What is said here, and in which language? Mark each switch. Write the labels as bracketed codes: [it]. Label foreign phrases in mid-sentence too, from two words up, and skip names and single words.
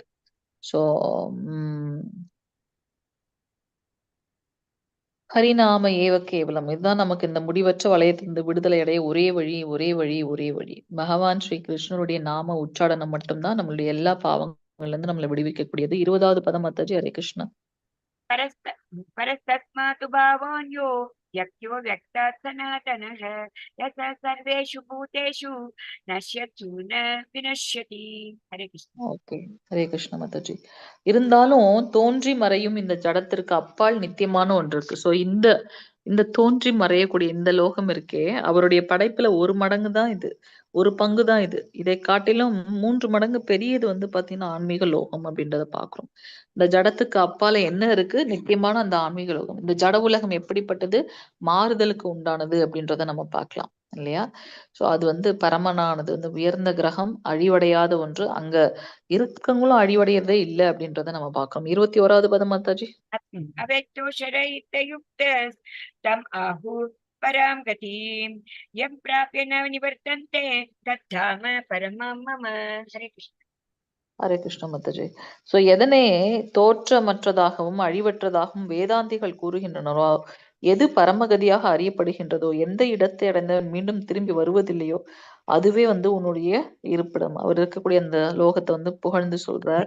[sa] ஸோ ம் हरिनाम एव केवलम्. [ta] இதுதான் நமக்கு இந்த முடிவற்ற வளையத்திலிருந்து விடுதலை அடைய ஒரே வழி, ஒரே வழி, ஒரே வழி. பகவான் ஸ்ரீ கிருஷ்ணருடைய நாம உச்சாடனம் மட்டும்தான் நம்மளுடைய எல்லா பாவங்கள்ல இருந்து நம்மளை விடுவிக்கக்கூடியது. 20வது பதம் மாதாஜி. [sa] हरे कृष्ण. परस्तस्मातु भावोऽन्यो व्यक्त्यो व्यक्तात् सनातनः यतः सर्वेषु भूतेषु नश्यत्सु न विनश्यति. हरे कृष्ण. [ta] ஓகே. [sa] हरे कृष्ण [ta] மாதாஜி. இருந்தாலும் தோன்றி மறையும் இந்த ஜடத்திற்கு அப்பால் நித்தியமான ஒன்று இருக்கு. ஸோ இந்த இந்த தோன்றி மறையக்கூடிய இந்த லோகம் இருக்கே, அவருடைய படைப்புல 1 மடங்கு தான் இது. 1 பங்கு தான் இது. இதை காட்டிலும் 3 மடங்கு பெரியது வந்து பார்த்தீங்கன்னா, ஆன்மீக லோகம் அப்படின்றத பார்க்கிறோம். இந்த ஜடத்துக்கு அப்பால என்ன இருக்கு? நித்தியமான அந்த ஆன்மீக லோகம். இந்த ஜட உலகம் எப்படிப்பட்டது? மாறுதலுக்கு உண்டானது அப்படின்றத நம்ம பார்க்கலாம். இல்லையா? ஸோ அது வந்து பரமனானது. அந்த உயர்ந்த கிரகம், அழிவடையாத ஒன்று. அங்க இருக்கவங்களும் அழிவடையறதே இல்ல அப்படின்றத நம்ம பார்க்கிறோம். 21வது பதம் மாதாஜி. [sa] अवेक्तो शरैर्युक्तस्तम् आहुः परां गतिं यं प्राप्य न निवर्तन्ते तद्धाम परमं मम. हरे कृष्ण. हरे कृष्ण [ta] மாதாஜி. ஸோ எதனே தோற்றமற்றதாகவும் அழிவற்றதாகவும் வேதாந்திகள் கூறுகின்றனரோ, எது பரமகதியாக அறியப்படுகின்றதோ, எந்த இடத்தை அடைந்தவன் மீண்டும் திரும்பி வருவதில்லையோ, அதுவே வந்து உன்னுடைய இருப்பிடம். அவர் இருக்கக்கூடிய அந்த லோகத்தை வந்து புகழ்ந்து சொல்றார்.